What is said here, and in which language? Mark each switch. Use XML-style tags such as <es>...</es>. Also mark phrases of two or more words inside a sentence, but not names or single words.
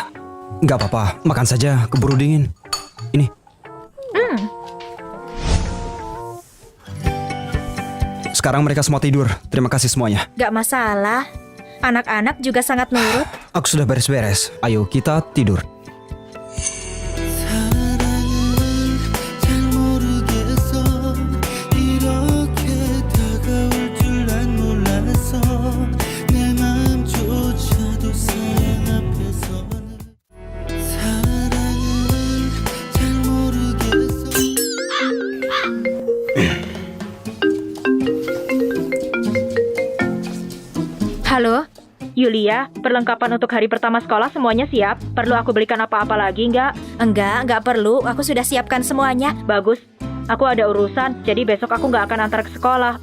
<id>Gak apa-apa, makan saja, keburu dingin. Ini. Sekarang mereka semua tidur. Terima kasih semuanya. Gak masalah. Anak-anak juga sangat nurut. Aku sudah beres-beres. Ayo kita tidur.</id> <ko>사랑은 잘 모르겠어 이렇게 다가올 줄 난 몰랐어 내 마음조차도 사랑 앞에서는 사랑은 잘 모르겠어</ko> <id>Halo, Yulia, perlengkapan untuk hari pertama sekolah semuanya siap? Perlu aku belikan apa-apa lagi nggak? Enggak perlu. Aku sudah siapkan semuanya. Bagus, aku ada urusan, jadi besok aku nggak akan antar ke sekolah.</id>